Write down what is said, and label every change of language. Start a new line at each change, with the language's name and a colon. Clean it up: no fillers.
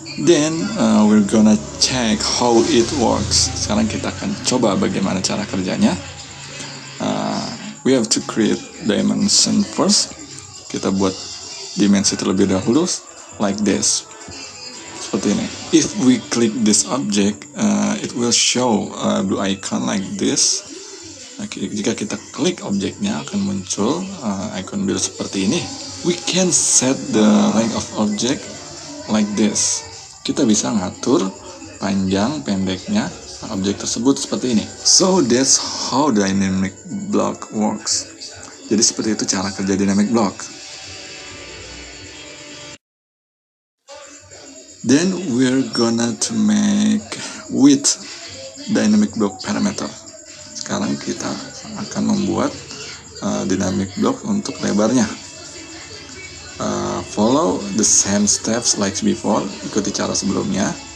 English: Then we're gonna check how it works.
Indonesian: Sekarang kita akan coba bagaimana cara kerjanya.
English: We have to create dimension first.
Indonesian: Kita buat dimensi terlebih dahulu,
English: like this,
Indonesian: seperti ini.
English: If we click this object, it will show blue icon like this.
Indonesian: Jika kita klik objeknya, akan muncul icon biru seperti ini.
English: We can set the length of object like this.
Indonesian: Kita bisa ngatur panjang pendeknya objek tersebut seperti ini.
English: So that's how dynamic block works.
Indonesian: Jadi seperti itu cara kerja dynamic block.
English: Then we're gonna to make width dynamic block parameter.
Indonesian: Sekarang kita akan membuat dynamic block untuk lebarnya.
English: Follow the same steps like before.
Indonesian: Ikuti cara sebelumnya.